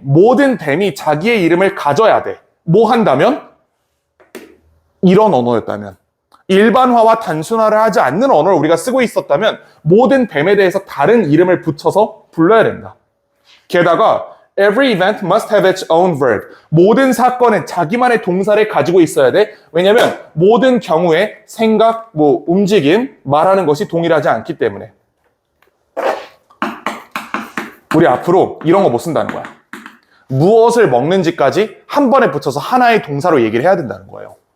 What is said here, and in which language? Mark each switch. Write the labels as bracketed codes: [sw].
[ko] 모든 뱀이 자기의 이름을 가져야 돼. 뭐 한다면? 이런 언어였다면. 일반화와 단순화를 하지 않는 언어를 우리가 쓰고 있었다면 모든 뱀에 대해서 다른 이름을 붙여서 불러야 된다. 게다가 [en] Every event must have its own verb. [ko] 모든 사건은 자기만의 동사를 가지고 있어야 돼. 왜냐면 모든 경우에 생각, 움직임, 말하는 것이 동일하지 않기 때문에. 우리 앞으로 이런 거 못 쓴다는 거야. 무엇을 먹는지까지 한 번에 붙여서 하나의 동사로 얘기를 해야 된다는 거예요.